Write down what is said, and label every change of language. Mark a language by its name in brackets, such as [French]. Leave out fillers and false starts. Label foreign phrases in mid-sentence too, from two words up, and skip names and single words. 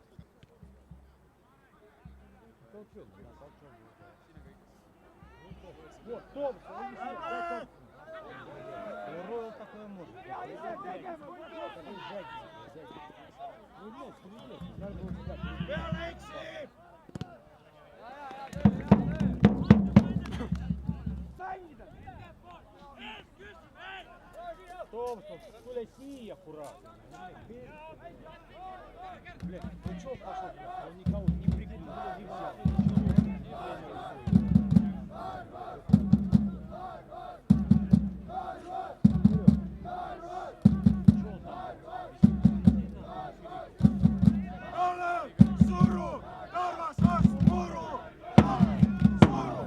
[Russian] Толчок, блядь, толчок. Вот, Томпсон, иди сюда, дай Томпсон. Ройл такое может. Такой сзади. Ну, блядь, впереди. Надо было сюда. [Estonian] Peale eksib! [Russian] Томпсон, [Estonian] tule siia, [Russian] аккуратно. Блядь, ну чё пошел, блядь? Он никого не прикрыл, не взял. [Estonian] Ole! Suru! Tarvas vastu muru! Ole! Suru!